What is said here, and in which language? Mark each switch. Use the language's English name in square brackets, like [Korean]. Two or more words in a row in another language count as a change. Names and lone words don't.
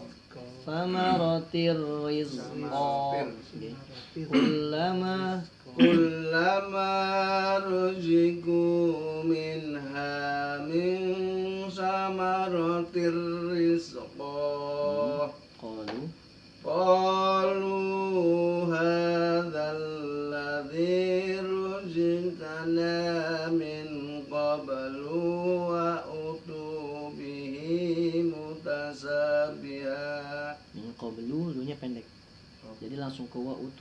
[Arabic] ثمرة رزقا. Kullama رزقوا منها من ثمرة رزقا. قالوا هذا الذي رزقنا من قبل وأتوا به متشابها. من قبل [Indonesian] lunya pendek. Jadi langsung ke [Arabic] وأتوا.